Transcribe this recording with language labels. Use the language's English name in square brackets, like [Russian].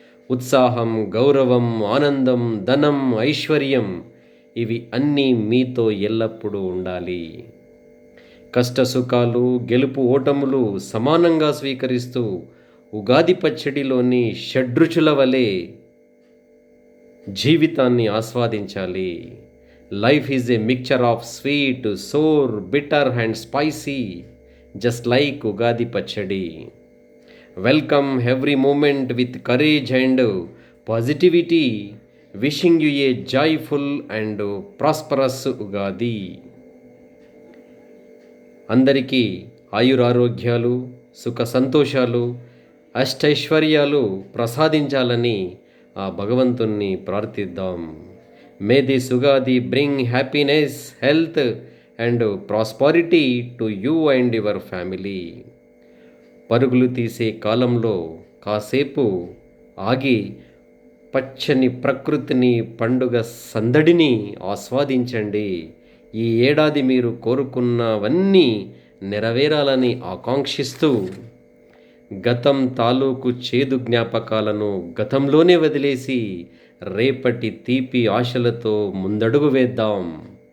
[Telugu] ఉత్సాహం, గౌరవం, ఆనందం, ధనం, ఐశ్వర్యం ఇవి అన్నీ మీతో ఎల్లప్పుడూ ఉండాలి. కష్టసుఖాలు, గెలుపు ఓటములు సమానంగా స్వీకరిస్తూ ఉగాది పచ్చడిలోని షడ్రుచుల వలె జీవితాన్ని ఆస్వాదించాలి. [English] Life is a mixture of sweet, sour, bitter and spicy, just like Ugadi Pachadi. Welcome every moment with courage and positivity. Wishing you a joyful and prosperous Ugadi. [Telugu] అందరికీ ఆయురారోగ్యాలు, సుఖ సంతోషాలు, అష్టైశ్వర్యాలు ప్రసాదించాలని ఆ భగవంతుణ్ణి ప్రార్థిద్దాం. [English] May this Ugadi bring happiness, health and prosperity to you and your family. [Telugu] పరుగులు తీసే కాలంలో కాసేపు ఆగి పచ్చని ప్రకృతిని, పండుగ సందడిని ఆస్వాదించండి. ఈ ఏడాది మీరు కోరుకున్నవన్నీ నెరవేరాలని ఆకాంక్షిస్తూ గతం తాలూకు చేదు జ్ఞాపకాలను గతంలోనే వదిలేసి రేపటి తీపి ఆశలతో ముందడుగు వేద్దాం.